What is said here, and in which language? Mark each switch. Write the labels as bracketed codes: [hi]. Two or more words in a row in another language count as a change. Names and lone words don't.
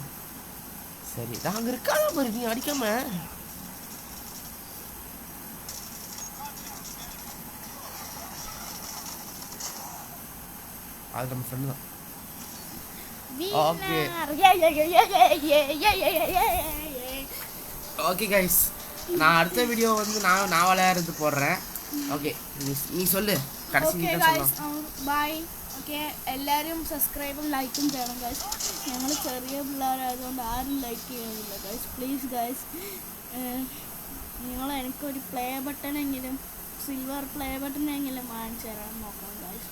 [ta] சரி நாங்கள் இருக்காத பாரு, நீ அடிக்காம. அது நம்ம ஃப்ரெண்டு தான். [en] okay guys, [ta] நான் அடுத்த வீடியோ வந்து நான் விளையாடுறது போடுறேன். ஓகே நீ சொல்லு [ml] ബൈ. ഓക്കെ എല്ലാവരും സബ്സ്ക്രൈബും ലൈക്കും ചെയ്യണം ഗൈസ്. ഞങ്ങൾ ചെറിയ പിള്ളേരായതുകൊണ്ട് ആരും ലൈക്ക് ചെയ്യുന്നില്ല ഗൈസ്. [en] please guys, [ml] നിങ്ങൾ എനിക്കൊരു പ്ലേ ബട്ടണെങ്കിലും സിൽവർ പ്ലേ ബട്ടണെങ്കിലും വാങ്ങിച്ചു തരാൻ നോക്കണം ഗൈസ്.